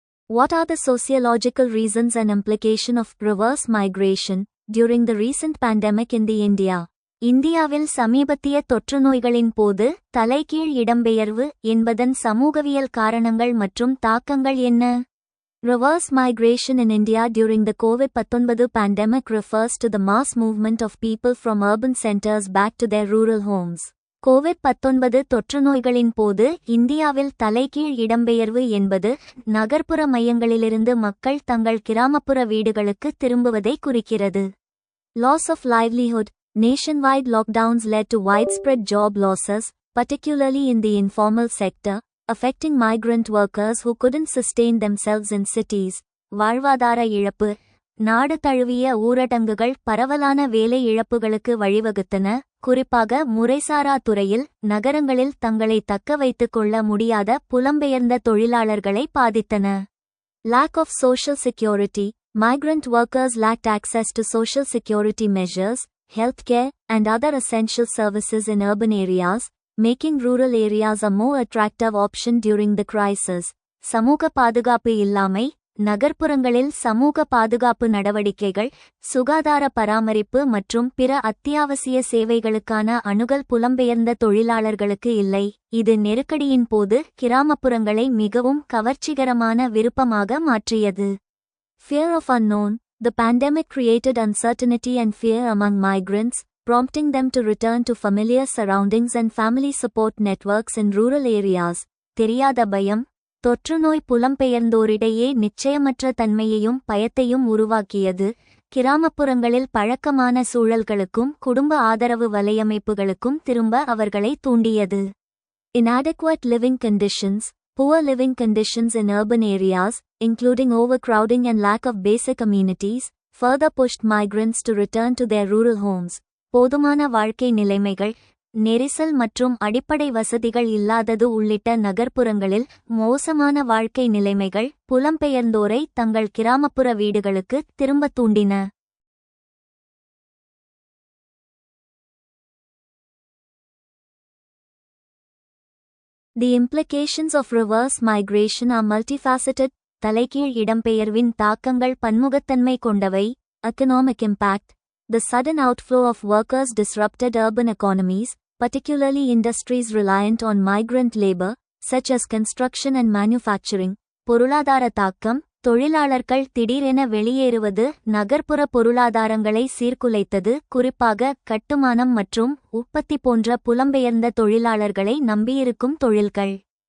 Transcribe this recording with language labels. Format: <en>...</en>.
<en>What are the sociological reasons and implication of reverse migration during the recent pandemic in the India?</en> <ta>இந்தியாவில் சமீபத்திய தொற்றுநோய்களின் போது தலைகீழ் இடம்பெயர்வு என்பதன் சமூகவியல் காரணங்கள் மற்றும் தாக்கங்கள் என்ன?</ta> <en>Reverse migration in India during the COVID-19 pandemic refers to the mass movement of people from urban centers back to their rural homes.</en> <ta>COVID-19 தொற்றுநோய்களின் போது இந்தியாவில் தலைகீழ் இடம்பெயர்வு என்பது நகர்ப்புற மையங்களிலிருந்து மக்கள் தங்கள் கிராமப்புற வீடுகளுக்கு திரும்புவதை குறிக்கிறது.</ta> <en>Loss of livelihood. Nationwide lockdowns led to widespread job losses, particularly in the informal sector, affecting migrant workers who couldn't sustain themselves in cities.</en> <ta>வாழ்வாதார இழப்பு. நாடு தழுவிய ஊரடங்குகள் பரவலான வேலை இழப்புகளுக்கு வழிவகுத்தன, குறிப்பாக முறைசாரா துறையில் நகரங்களில் தங்களை தக்க வைத்துக் கொள்ள முடியாத புலம்பெயர்ந்த தொழிலாளர்களை பாதித்தன.</ta> <en>Lack of social security. Migrant workers lacked access to social security measures, healthcare, and other essential services in urban areas, making rural areas a more attractive option during the crisis.</en> <ta>சமூக பாதுகாப்பு இல்லாமை. நகர்ப்புறங்களில் சமூக பாதுகாப்பு நடவடிக்கைகள், சுகாதார பராமரிப்பு மற்றும் பிற அத்தியாவசிய சேவைகளுக்கான அணுகல் புலம்பெயர்ந்த தொழிலாளர்களுக்கு இல்லை. இது நெருக்கடியின் போது கிராமப்புறங்களை மிகவும் கவர்ச்சிகரமான விருப்பமாக மாற்றியது.</ta> <en>Fear of unknown. The pandemic created uncertainty and fear among migrants, prompting them to return to familiar surroundings and family support networks in rural areas.</en> <ta>தெரியாத பயம். தொற்றுநோய் புலம்பெயர்ந்தோரிடையே நிச்சயமற்ற தன்மையையும் பயத்தையும் உருவாக்கியது, கிராமப்புறங்களில் பழக்கமான சூழல்களுக்கும் குடும்ப ஆதரவு வலையமைப்புகளுக்கும் திரும்ப அவர்களை தூண்டியது.</ta> <en>Inadequate living conditions. Poor living conditions in urban areas, including overcrowding and lack of basic amenities, further pushed migrants to return to their rural homes.</en> <ta>போதுமான வாழ்க்கை நிலைமைகள், நெரிசல் மற்றும் அடிப்படை வசதிகள் இல்லாதது உள்ளிட்ட நகர்ப்புறங்களில் மோசமான வாழ்க்கை நிலைமைகள் புலம்பெயர்ந்தோரை தங்கள் கிராமப்புற வீடுகளுக்கு திரும்ப தூண்டின.</ta> <en>The implications of reverse migration are multifaceted.</en> <ta>தலைகீழ் இடம்பெயர்வின் தாக்கங்கள் பன்முகத்தன்மை கொண்டவை.</ta> <en>Economic impact. The sudden outflow of workers disrupted urban economies, particularly industries reliant on migrant labor, such as construction and manufacturing.</en> <ta>பொருளாதார தாக்கம். தொழிலாளர்கள் திடீரென வெளியேறுவது நகர்ப்புற பொருளாதாரங்களை சீர்குலைத்தது, குறிப்பாக கட்டுமானம் மற்றும் உற்பத்தி போன்ற புலம்பெயர்ந்த தொழிலாளர்களை நம்பியிருக்கும் தொழில்கள்.</ta>